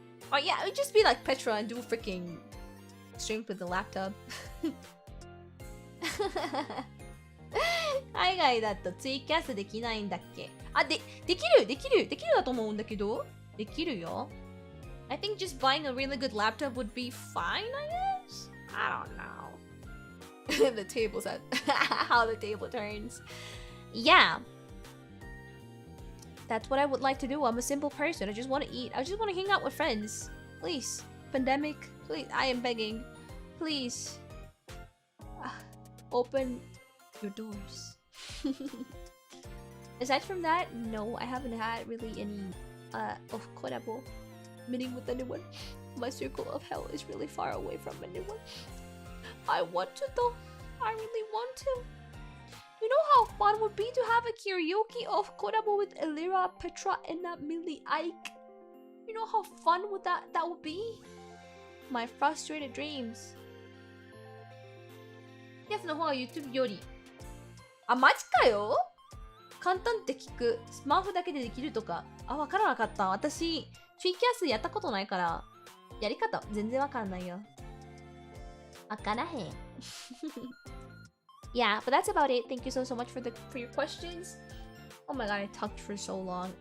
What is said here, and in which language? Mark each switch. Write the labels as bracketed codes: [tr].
[en] Oh yeah, it would just be like Petra and do freaking stream with the laptop. [ja] 海外だとツイキャスできないんだっけ？あ、できるだと思うんだけど。できるよ。 [en] I think just buying a really good laptop would be fine, I guess? I don't know. The table's at how the table turns. Yeah. That's what I would like to do. I'm a simple person. I just want to eat. I just want to hang out with friends. Please. Pandemic. Please. I am begging. Please. Open your doors. Aside from that, no, I haven't had really any of collabo meeting with anyone. My circle of hell is really far away from anyone. I want to though. I really want to. You know how fun would be to have a karaoke of collabo with Ethyria, Petra, and Ike? You know how fun would that would be? my frustrated dreams. [ja] やつの方が YouTube より。あ、マジかよ。簡単って聞く。スマホだけでできるとか。あ、わからなかった。私、ツイキャスやったことないから、やり方全然わかんないよ。わからへん。 [en] Yeah, but that's about it. Thank you so much for your questions. Oh my god, I talked for so long.